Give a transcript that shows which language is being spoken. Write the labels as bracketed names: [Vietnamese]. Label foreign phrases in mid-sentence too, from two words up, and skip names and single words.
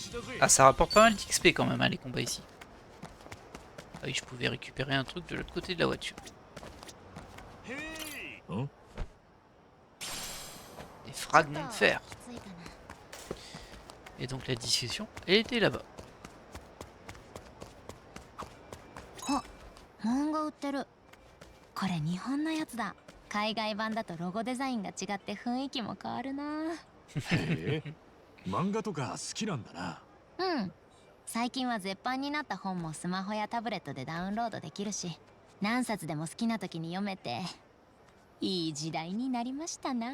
[French] Ah, ça rapporte pas mal d'XP quand même hein, les combats ici. Ah oui, je pouvais récupérer un truc de l'autre côté de la voiture. Des fragments de fer. Et donc la discussion, elle était là-bas. [Japanese] 漫画売ってる。これ日本のやつだ。海外版だとロゴデザインが違って雰囲気も変わるな。へえ、漫画とか好きなんだな。うん。最近は絶版になった本もスマホやタブレットでダウンロードできるし、何冊でも好きな時に読めて、いい時代になりましたな。